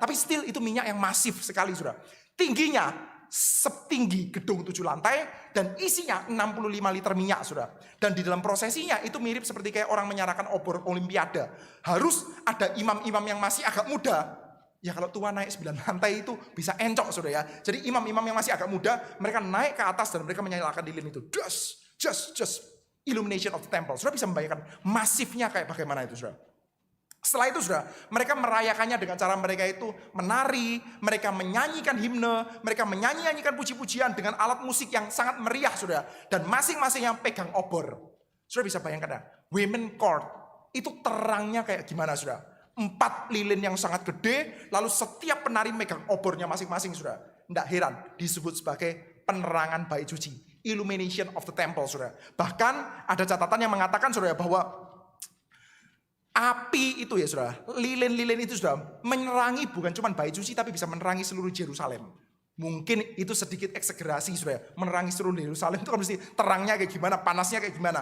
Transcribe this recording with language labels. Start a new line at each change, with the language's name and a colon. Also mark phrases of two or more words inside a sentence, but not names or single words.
Indonesian: Tapi still itu minyak yang masif sekali, saudara. Tingginya setinggi gedung 7 lantai dan isinya 65 liter minyak, saudara. Dan di dalam prosesinya itu mirip seperti kayak orang menyalakan obor olimpiade. Harus ada imam-imam yang masih agak muda. Ya kalau tua naik 9 lantai itu bisa encok, saudara ya. Jadi imam-imam yang masih agak muda, mereka naik ke atas dan mereka menyalakan lilin itu.
English: Just illumination of the temple.
Indonesian: Saudara bisa membayangkan masifnya kayak bagaimana itu, saudara. Setelah itu, saudara, mereka merayakannya dengan cara mereka itu menari, mereka menyanyikan himne, mereka menyanyikan puji-pujian dengan alat musik yang sangat meriah, saudara. Dan masing-masing yang pegang obor. Saudara bisa bayangkan ya,
English: women court
Indonesian: itu terangnya kayak gimana, saudara. 4 lilin yang sangat gede, lalu setiap penari megang obornya masing-masing, saudara. Tidak heran disebut sebagai penerangan bait suci,
English: illumination of the temple,
Indonesian: saudara. Bahkan ada catatan yang mengatakan, saudara, bahwa api itu ya, saudara, lilin-lilin itu, saudara, menerangi bukan cuma bait suci tapi bisa menerangi seluruh Yerusalem. Mungkin itu sedikit eksagerasi, saudara. Menerangi seluruh Yerusalem itu kan mesti terangnya kayak gimana, panasnya kayak gimana.